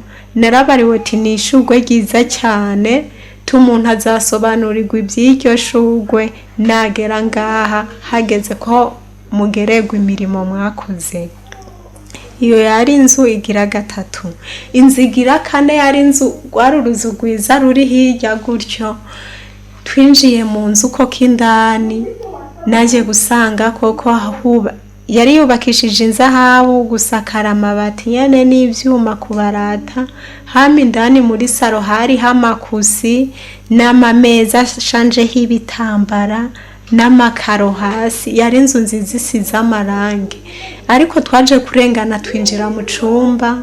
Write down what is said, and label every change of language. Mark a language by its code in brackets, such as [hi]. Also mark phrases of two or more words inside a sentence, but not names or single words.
[rn] Narabariwe ati ni ishugwe ryiza cyane, tumuntu azasobanurirwa iby'iryo shugwe nagera ngaha, hageze ko mugererwa imirimo mwakoze. Iyo yari inzu igira gatatu. Inzu igira kane yari inzu rwari uruzu rwiza ruri hirya gutyo. Twinjiye mu nzu koko indani naje gusanga koko yari yubakishije inzahabu, gusakara amabati nyene n'ivyuma kubarata. Hama indani muri saro hari hamakusi n'amameza ashanjeho ibitambara n'amakaro hasi. Yari inzu nziza isize amarangi. Ariko twaje kurengana twinjira mu cumba.